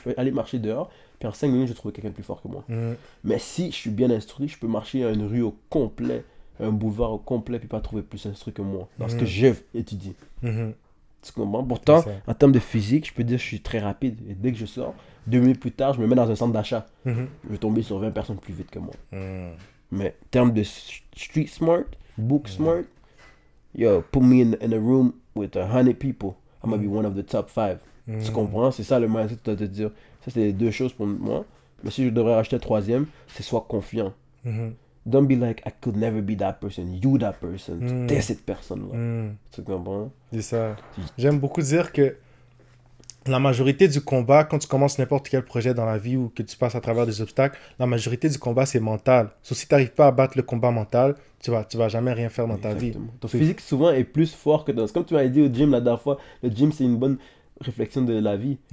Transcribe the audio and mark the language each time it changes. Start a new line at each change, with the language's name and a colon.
French: Je peux aller marcher dehors, puis en 5 minutes, je vais trouver quelqu'un de plus fort que moi. Mais si je suis bien instruit, je peux marcher à une rue au complet, un boulevard au complet, puis pas trouver plus instruit que moi, dans ce que j'ai étudié. Tu comprends? Pourtant, en termes de physique, je peux dire que je suis très rapide. Et dès que je sors, 2 minutes plus tard, je me mets dans un centre d'achat. Je vais tomber sur 20 personnes plus vite que moi. Mais en termes de
English: street smart, book smart, put me in a room with 100 people, I'm gonna be one of the top 5.
French: Tu comprends? C'est ça le mindset de te dire. Ça, c'est les deux choses pour moi. Mais si je devrais acheter un troisième, c'est sois confiant.
English: Don't be like, I could never be that person. You that person.
French: T'es cette personne-là. Tu comprends? C'est ça. J'aime beaucoup dire que la majorité du combat, quand tu commences n'importe quel projet dans la vie ou que tu passes à travers des obstacles, la majorité du combat, c'est mental. Sauf si tu n'arrives pas à battre le combat mental, tu vas jamais rien faire dans ta vie. Ton physique, souvent, est plus fort que comme tu m'avais dit au gym la dernière fois, le gym, c'est une bonne réflexion de la vie.